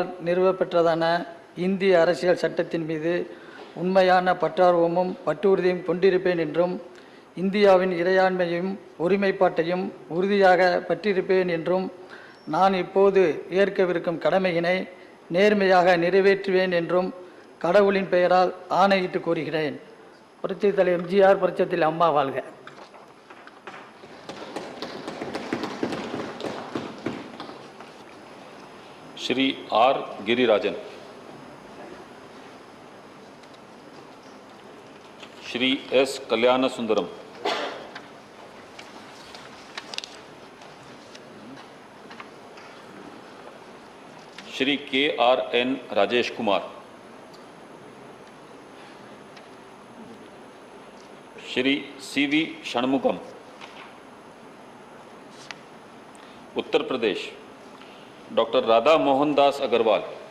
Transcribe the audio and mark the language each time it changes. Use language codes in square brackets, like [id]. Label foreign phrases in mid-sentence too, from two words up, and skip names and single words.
[ta] நிறுவப்பெற்றதான இந்திய அரசியல் சட்டத்தின் மீது உண்மையான பற்றார்வமும் பற்றுறுதியும் கொண்டிருப்பேன் என்றும் இந்தியாவின் இறையாண்மையும் ஒருமைப்பாட்டையும் உறுதியாக பற்றிருப்பேன் என்றும் நான் இப்போது ஏற்கவிருக்கும் கடமையினை நேர்மையாக நிறைவேற்றுவேன் என்றும் கடவுளின் பெயரால் ஆணையிட்டு கூறுகிறேன். புரட்சித் தலைவர் எம்ஜிஆர், புரட்சித் தலைவர் அம்மா வாழ்க. श्री आर गिरिराजन, श्री एस कल्याण सुंदरम, श्री के आर एन राजेश कुमार, श्री सी वी षणमुगम, उत्तर प्रदेश डॉक्टर राधा मोहन दास अग्रवाल,